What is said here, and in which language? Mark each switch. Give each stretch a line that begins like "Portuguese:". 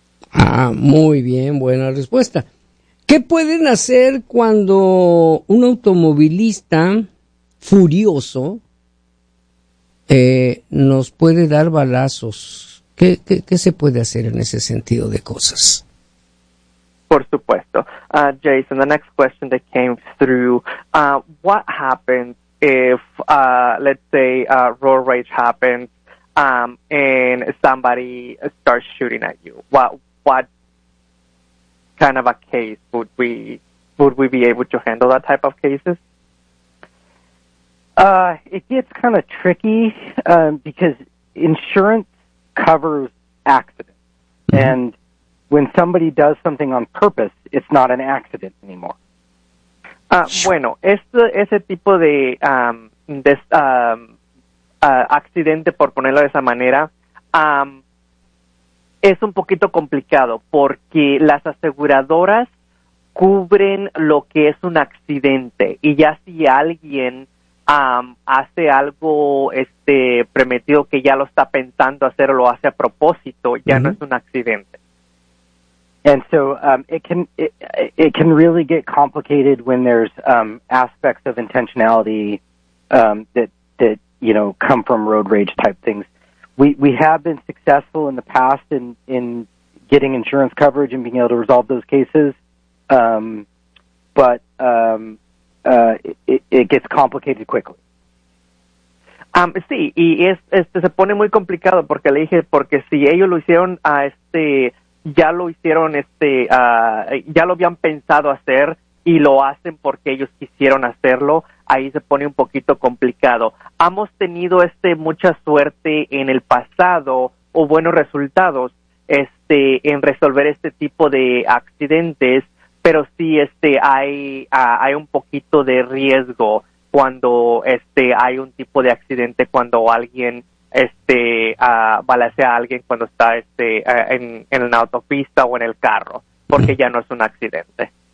Spanish: Ah, muy bien, buena respuesta. ¿Qué pueden hacer cuando un automovilista furioso nos puede dar balazos? ¿Qué se puede hacer en ese sentido de cosas? Por supuesto.
English: Jason, the next question that came through, what happens if, let's say, road rage happens and somebody starts shooting at you? What kind of a case would we be able to handle that type of cases? It gets kind of tricky because insurance covers accidents. Mm-hmm. And when somebody does something on purpose, it's not an accident anymore.
Spanish: Bueno, ese tipo de accidente, por ponerlo de esa manera, es un poquito complicado porque las aseguradoras cubren lo que es un accidente. Y ya si alguien hace algo prometido que ya lo está pensando hacer o lo hace a propósito, ya mm-hmm. no es un accidente.
English: And so it can really get complicated when there's aspects of intentionality that you know come from road rage type things. We have been successful in the past in getting insurance coverage and being able to resolve those cases, but it gets complicated quickly.
Spanish: Sí, y se pone muy complicado porque le dije porque si ellos lo hicieron a ya lo hicieron ya lo habían pensado hacer y lo hacen porque ellos quisieron hacerlo, ahí se pone un poquito complicado. Hemos tenido mucha suerte en el pasado o buenos resultados en resolver este tipo de accidentes, pero sí hay un poquito de riesgo cuando hay un tipo de accidente cuando alguien balacea a alguien cuando está en la autopista o en el carro, porque ya no es un accidente.